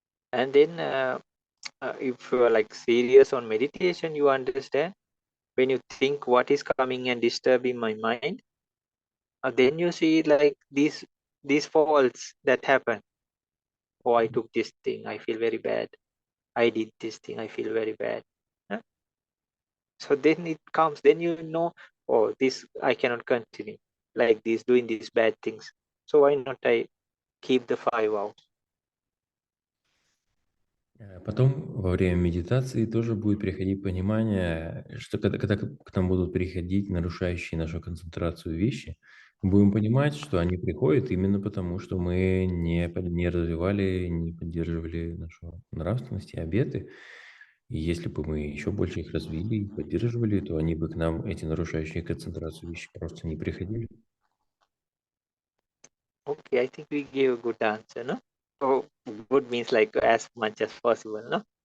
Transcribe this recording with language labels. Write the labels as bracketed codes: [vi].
[en] And then if you are like serious on meditation, you understand when you think what is coming and disturbing my mind, then you see like these faults that happen. Oh, I took this thing, I feel very bad. I did this thing, I feel very bad. Huh? So then it comes, then you know, oh, this I cannot continue like this, doing these bad things. So why not I keep the 5 vows? [ru] Потом во время медитации тоже будет приходить понимание, что когда к нам будут приходить нарушающие нашу концентрацию вещи, мы будем понимать, что они приходят именно потому, что мы не развивали, не поддерживали нашу нравственность и обеты. И если бы мы еще больше их развили и поддерживали, то они бы к нам, эти нарушающие концентрацию вещи, просто не приходили. [en] Okay, I think we gave a good answer, no? Oh, good means like as much as possible, no?